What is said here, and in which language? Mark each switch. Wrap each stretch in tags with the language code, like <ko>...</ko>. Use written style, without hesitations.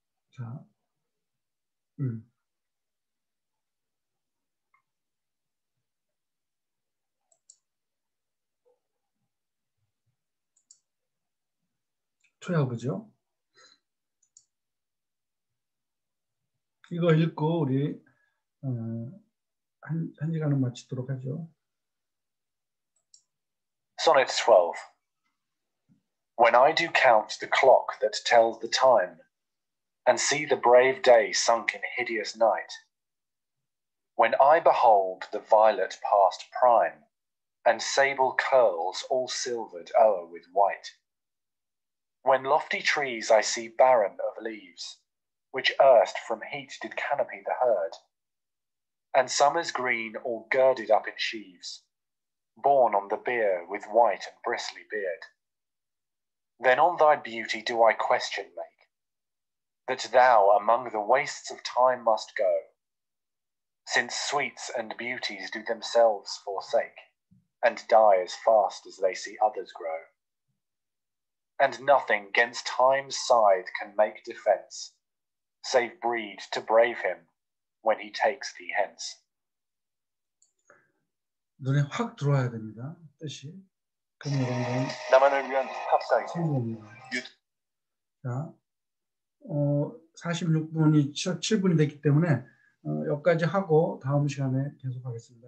<ko>자, 쳐야보죠. 이거 읽고 우리 한 시간은 마치도록 하죠.</ko> <en>Sonnet 12. When I do count the clock that tells the time, and see the brave day sunk in hideous night, when I behold the violet past prime, and sable curls all silvered o'er with white, when lofty trees I see barren of leaves, which erst from heat did canopy the herd, and summer's green all girded up in sheaves, borne on the bier with white and bristly beard, then on thy beauty do I question make, that thou among the wastes of time must go, since sweets and beauties do themselves forsake, and die as fast as they see others grow. And nothing 'gainst time's scythe can make defence, save breed to brave him when he takes thee hence.</en> <ko>눈에 확 들어와야 됩니다. 뜻이. 그럼 여러분들은 나만을 위한 팝사이트. 자, 46분이 7분이 됐기 때문에 여기까지 하고 다음 시간에 계속하겠습니다.</ko>